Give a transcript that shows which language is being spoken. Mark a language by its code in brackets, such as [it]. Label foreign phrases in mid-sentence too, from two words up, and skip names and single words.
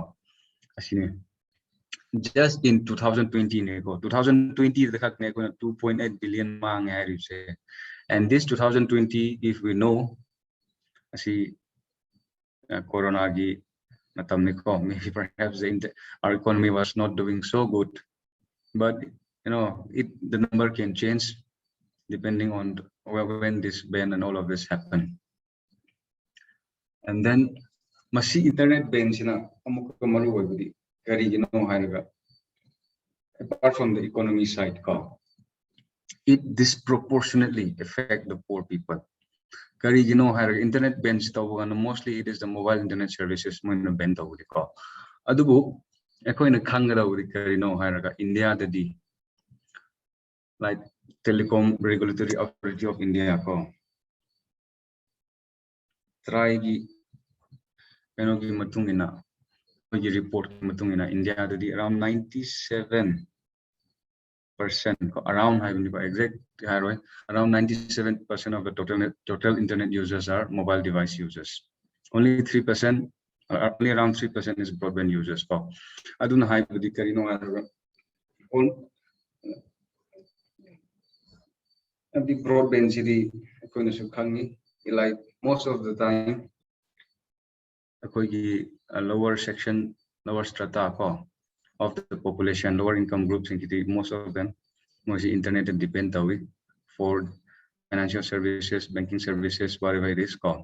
[en] Just in 2020, 2020 the 2.8 billion mang and this 2020, if we know, Corona maybe perhaps our economy was not doing so good, but the number can change depending on when this ban and all of this happen. And then masi internet ban [mni] karigino hairaga [en] apart from the economy side it disproportionately affect the poor people. [mni] Karigino hairaga [en] internet bans [mni] tawagana [en] mostly it is the mobile internet services [mni] moina ban tawudi adubu ekoina khangadawudi karino hairaga India dadi like Telecom Regulatory Authority of India try gi kanogi matungina report matungina India dadi [en] around 97% around exact around 97% of the total internet users are mobile device users. Only 3%, only around 3% is broadband users. Aduna high karino the broadband city like most of the time lower section, lower strata of the population, lower income groups, most of them mostly internet depend for financial services, banking services, whatever it is called.